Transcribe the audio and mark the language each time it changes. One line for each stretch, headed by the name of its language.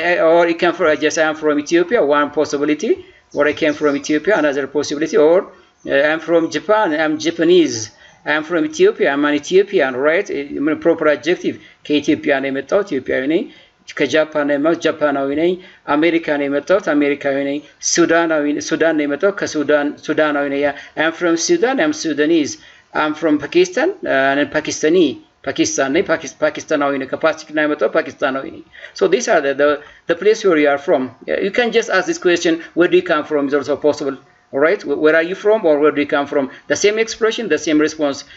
English: or you can just I am from Ethiopia, one possibility, or I came from Ethiopia, another possibility, or I am from Japan, I am Japanese, I am from Ethiopia, I am an Ethiopian, right? Proper adjective.
Amharic: ከኢትዮጵያ ነው የመጣሁት ኢትዮጵያዊ ነኝ። ከጃፓን ነው የመጣሁት ጃፓናዊ ነኝ። አሜሪካ ነው የመጣሁት አሜሪካዊ ነኝ። ሱዳን ነው የመጣሁት ሱዳናዊ ነኝ።
English: I am from Sudan, I am Sudanese. I am from Pakistan, I am Pakistani.
Amharic: Pakistan ነኝ ፓኪስታናዊ ነኝ።
English: ከፓኪስታን ነው የመጣሁት ፓኪስታናዊ ነኝ። So these are the place where you are from. You can just ask this question, where do you come from, is also possible. All right, where are you from, or where do you come from? The same expression, the same response.